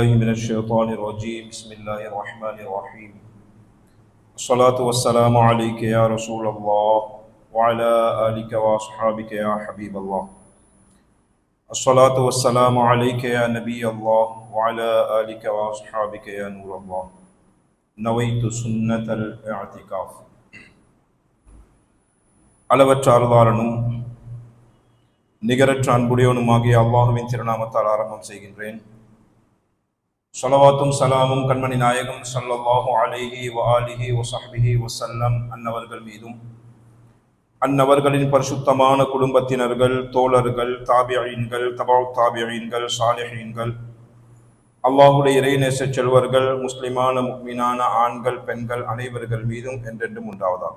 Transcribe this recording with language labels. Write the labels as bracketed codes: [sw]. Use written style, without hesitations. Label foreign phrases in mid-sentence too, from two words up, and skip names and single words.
[ar] من الشيطان الرجيم بسم الله الرحمن الرحيم الصلاة والسلام عليك يا رسول الله وعلى آلك وأصحابك يا حبيب الله الصلاة والسلام عليك يا نبي الله وعلى آلك وأصحابك يا نور الله نويت سنة الاعتكاف [ta] அளவற்ற அருளாளனும் நிகரற்ற அன்புடையவனுமாகிய அல்லாஹுவின் திருநாமத்தால் ஆரம்பம் செய்கின்றேன். ஸலவாத்தும் சலாமும் கண்மணி நாயகம் [ar] صلى الله عليه وآله وصحبه وسلم [ta] அன்னவர்கள் மீதும் அன்னவர்களின் பரிசுத்தமான குடும்பத்தினர்கள், தோழர்கள், தாபியீன்கள், தபஉத் தாபியீன்கள், சாலிஹீன்கள், அல்லாஹுடைய இறைநேச செல்வர்கள், முஸ்லிமான முஃமினான ஆண்கள் பெண்கள் அனைவர்கள் மீதும் என்றென்றும் உண்டாவதாக.